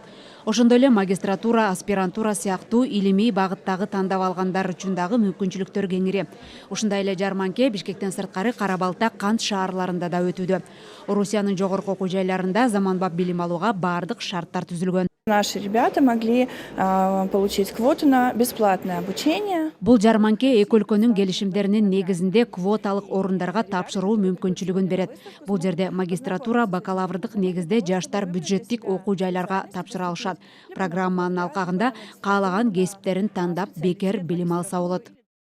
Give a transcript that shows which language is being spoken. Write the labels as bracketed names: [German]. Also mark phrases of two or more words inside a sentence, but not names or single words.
[Kyrgyz] Ошондой эле магистратура, аспирантура сыяктуу илимий багыттагы тандап алгандар үчүн дагы мүмкүнчүлүктөр кеңири. Ушундай эле жарманке Бишкектен сырткары Кара-Балта, Кант шаарларында да өтүүдө. Орусиянын жогорку окуу жайларында заманбап билим алууга баардык шарттар түзүлгөн. [Russian] Наши ребята могли получить квоту на бесплатное обучение. [Kyrgyz] Бул жарманке эки өлкөнүн келишимдеринин негизинде квоталык орундарга тапшыруу мүмкүнчүлүгүн берет. Бул жерде магистратура, бакалаврдык негизде жаштар бюджеттик окуу жайларга тапшыра алышат. Программанын алкагында каалаган кесиптерин тандап бекер билим алса болот.